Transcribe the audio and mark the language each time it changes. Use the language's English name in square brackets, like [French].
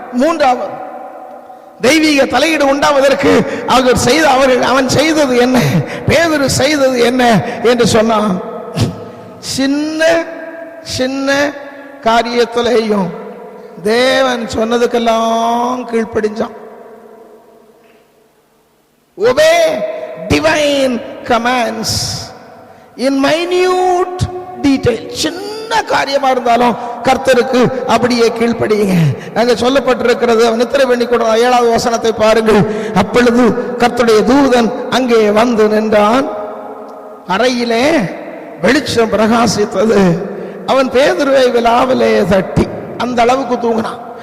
[Tamil] மூன்றாவது தெய்வீக தலையீடு உண்டாவதற்கு அவன் செய்தது என்ன, பேதுரு செய்தது என்ன என்று சொன்னான். சின்ன சின்ன காரியத்திலேயும் தேவன் சொன்னதுக்கெல்லாம் கீழ்ப்படிஞ்சான். [English] obey divine commands in minute detail. [Tamil] சின்ன காரியமா இருந்தாலும் கர்த்தருக்கு அப்படியே கீழ்ப்படியுங்க. அங்க சொல்லப்பட்டிருக்கிறது, நித்திரை பண்ணி கொண்ட 7வது வசனத்தை பாருங்கள். அப்பொழுது கர்த்தருடைய தூதன் அங்கே வந்து நின்றான். அறையிலே வெளிச்சம் பிரகாசித்தது. அவன் பேதுருவை விலாவிலே தட்டி, அந்த அளவுக்கு தூங்கினான்.